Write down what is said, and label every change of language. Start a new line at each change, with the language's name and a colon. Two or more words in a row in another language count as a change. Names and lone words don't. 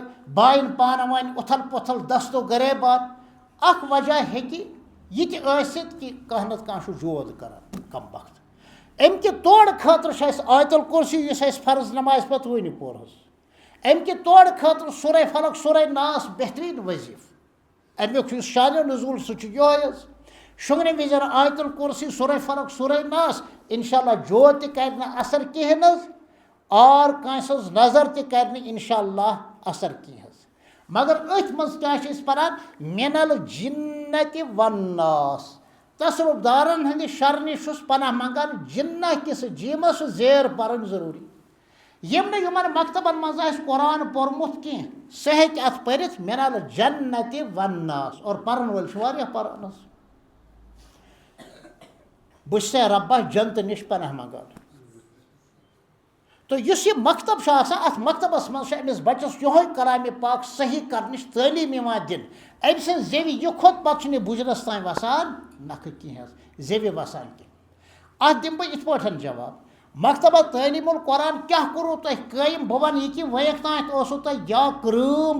Kashmiri: بایَن پانہٕ ؤنۍ اُتھل پُتھل دستو غریبان اکھ وجہ ہیٚکہِ یہِ تہِ ٲسِتھ کہِ کانٛہہ نتہٕ کانٛہہ چھُ جود کران کم وقت امہِ کہِ تورٕ خٲطرٕ چھُ اَسہِ آیت الکُرسی یُس اَسہِ فرض نمازِ پتہٕ وٕنہِ پوٚر حظ امہِ کہِ تورٕ خٲطرٕ سورہ فلق سورہ ناس بہتریٖن وظیٖفہٕ امیُک یُس شانہِ نزوٗل سُہ چھُ یِہوے حظ شۄنٛگنہِ وِزِ آیت الکُرسی سورہ فلق سورہ ناس
Arabic: انشاء اللہ
Kashmiri: جود تہِ کرِ نہٕ اثر کِہینۍ حظ اور کٲنٛسہِ ہٕنٛز نظر تہِ کرِ نہٕ
Arabic: انشاء اللہ
Kashmiri: اثر کینٛہہ حظ مگر أتھۍ منٛز کیٛاہ چھِ أسۍ پران
Arabic: من الجنة والناس
Kashmiri: تصرُف دارن ہٕنٛدِ شرٕ نِش چھُس پناہ منگان جنہ کِس جیٖمس چھُ زیر پرٕنۍ ضروٗری یِم نہٕ یِمن مکتبن منٛز آسہِ قرآن پوٚرمُت کینٛہہ سُہ ہیٚکہِ اتھ پٔرِتھ
Arabic: من الجنة والناس
Kashmiri: اور پرن وٲلۍ چھِ واریاہ پران حظ بہٕ چھُسے رۄبس جنتہٕ نِش پناہ منگان تو اس یہ مکتب چھُ آسان اتھ مکتبس منٛز چھُ أمِس بچس یہوے کلام پاک صحیح کرنٕچ تعلیٖم یِوان دِنہٕ أمۍ سٕنٛز زیوِ یہِ کھوٚت پتہٕ چھُنہٕ یہِ بُجرس تام وسان نکھٕ کینٛہہ حظ زیوِ وسان کینٛہہ اتھ دِمہٕ بہٕ یِتھ پٲٹھۍ جواب مکتبہ تعلیٖم القرآن کیٛاہ کوٚروٕ تۄہہِ قٲیِم بہٕ وَنہٕ یہِ کہِ وۄنیُک تانۍ اوسوٕ تۄہہِ یا کرٛٲم